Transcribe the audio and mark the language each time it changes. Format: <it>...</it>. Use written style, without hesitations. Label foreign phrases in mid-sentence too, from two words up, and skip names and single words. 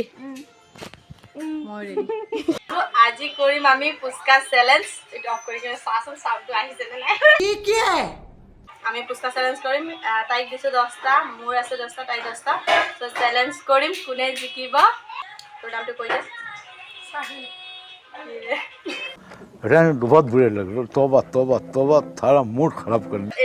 <as>মই ৰেডি। আজি কৰিম আমি পুচকা চেলেঞ্জ। এটা অফ কৰি কিনে চাচোন সাউন্ডটো আহিছে নে নাই। কি আমি পুচকা চেলেঞ্জ কৰিম। তাইক দিছো 10টা, মোৰ আছে 10টা, তাই 10টা। সো চেলেঞ্জ কৰিম, কোনে জিকিব। তোৰ নামটো কৈ দে। সাহিন।</as> <hi>रहने बहुत बुरे लग रहे। तौबा तौबा तौबा, थारा मूड खराब कर दिया।</hi>